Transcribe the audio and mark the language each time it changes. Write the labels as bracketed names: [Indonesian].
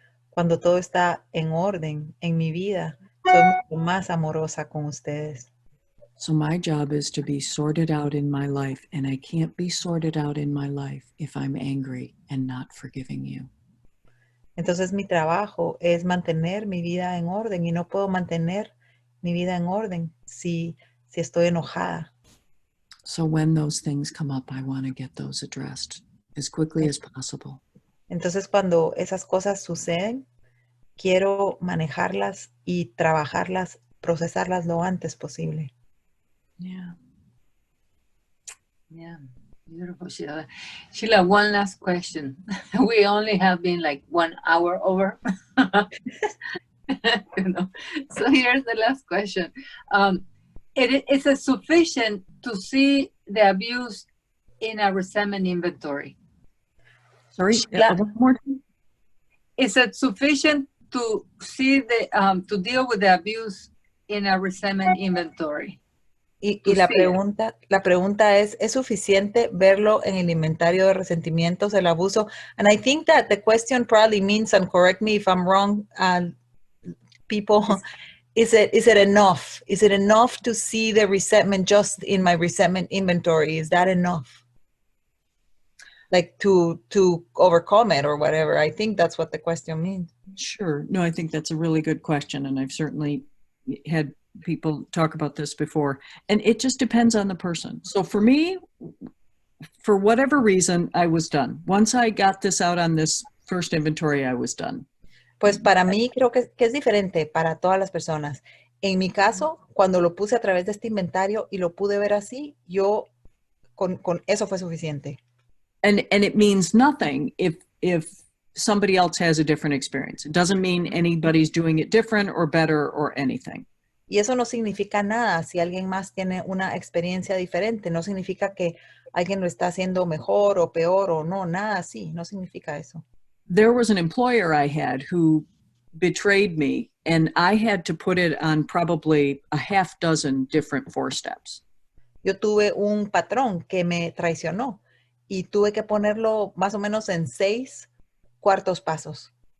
[Spanish] Cuando todo está en orden en mi vida, soy mucho más amorosa con ustedes. [English] So my job is to be sorted out in my life, and I can't be sorted out in my life if I'm angry and not forgiving you. [Spanish] Entonces mi trabajo es mantener mi vida en orden y no puedo mantener mi vida en orden si estoy enojada. [English] So when those things come up, I want to get those addressed as quickly as possible. [Spanish] Entonces cuando esas cosas suceden, quiero manejarlas y trabajarlas, procesarlas lo antes posible. [English] Yeah. Yeah, beautiful, Sheila. Sheila, one last question. We only have been like 1 hour over. You know? So here's the last question. Is it sufficient to see the abuse in a resentment inventory? Sorry, one more time. Is it sufficient to see to deal with the abuse in a resentment inventory? [Spanish] Y la pregunta ¿es suficiente verlo en el inventario de resentimientos, el abuso? [English] And I think that the question probably means, and correct me if I'm wrong, people, is it enough? Is it enough to see the resentment just in my resentment inventory? Is that enough? Like to overcome it or whatever. I think that's what the question means. Sure. No, I think that's a really good question, and I've certainly had people talk about this before, and it just depends on the person. So for me, for whatever reason, I was done. Once I got this out on this first inventory, I was done. [Spanish] Pues para mí creo que es diferente para todas las personas. En mi caso, cuando lo puse a través de este inventario y lo pude ver así, yo con eso fue suficiente. [English] And it means nothing if somebody else has a different experience. It doesn't mean anybody's doing it different or better or anything. [Spanish] Y eso no significa nada si alguien más tiene una experiencia diferente. No significa que alguien lo está haciendo mejor o peor o no, nada así. No significa eso. [English] There was an employer I had who betrayed me, and I had to put it on probably a half dozen different 4 steps. [Spanish] Yo tuve un patrón que me traicionó y tuve que ponerlo más o menos en 6 cuartos pasos.